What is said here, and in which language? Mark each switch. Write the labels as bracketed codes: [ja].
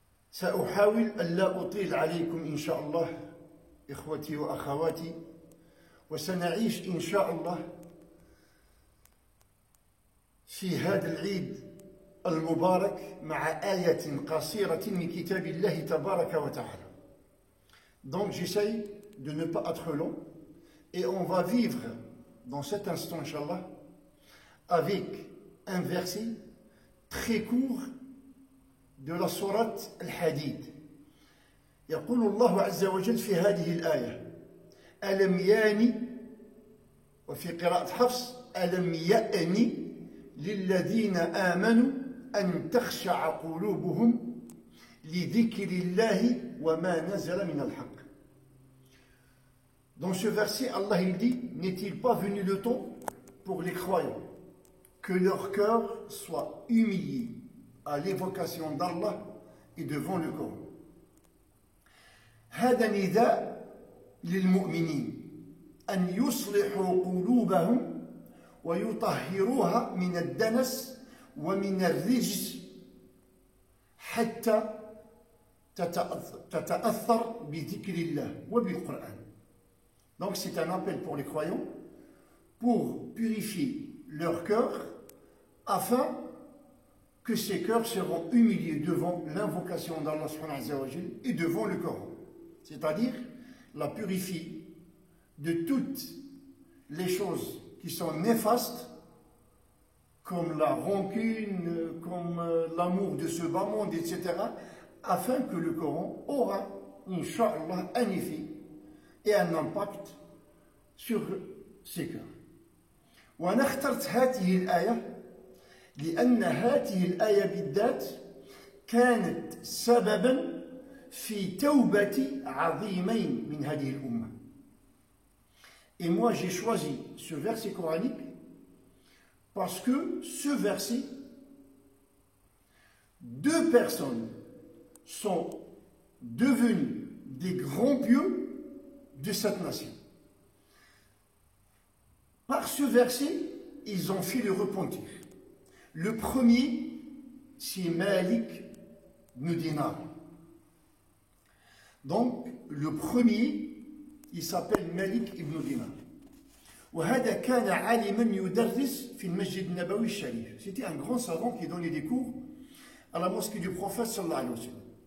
[ar] سأحاول ألا أطيل عليكم إن شاء الله إخوتي وأخواتي، وسنعيش إن شاء الله في هذا العيد المبارك مع آية قصيرة من كتاب الله تبارك وتعالى. [fr] Donc j'essaye de ne pas être long et on va vivre dans cet instant, Inch'Allah, avec un verset très court de la sourate Al-Hadid. [ar] يقول الله عز وجل في هذه الآية: ألم ياني، وفي قراءة حفص ألم يأني للذين آمنوا أن تخشع قلوبهم لذكر الله وما نزل من الحق. [fr] Dans ce verset, Allah il dit: n'est-il pas venu le temps pour les croyants que leur cœur soit humilié à l'évocation d'Allah et devant le Coran. [ar] هذا نداء للمؤمنين أن يصلحوا قلوبهم ويطهروها من الدنس ومن الرجس حتى تتأثر بذكر الله وبالقرآن. [fr] Donc c'est un appel pour les croyants pour purifier leur cœur afin que ces cœurs seront humiliés devant l'invocation d'Allah et devant le Coran. C'est-à-dire la purifier de toutes les choses qui sont néfastes, comme la rancune, comme l'amour de ce bas monde, etc., afin que le Coran aura, Inch'Allah, un effet et un impact sur ces cœurs. [ar] وأنا اخترت هذه الآية لأن هذه الآية بالذات كانت سببا في توبة عظيمين من هذه الأمة. [fr] Et moi j'ai choisi ce verset coranique parce que ce verset, deux personnes sont devenues des grands pieux de cette nation. Par ce verset, ils ont fait le repentir. Le premier, c'est Malik ibn Dinar. Donc, le premier, il s'appelle Malik ibn Dinar. [ar] وهذا كان عالما يدرس في المسجد النبوي الشريف. [fr] C'était un grand savant qui donnait des cours à la mosquée du prophète [ar] صلى الله عليه وسلم.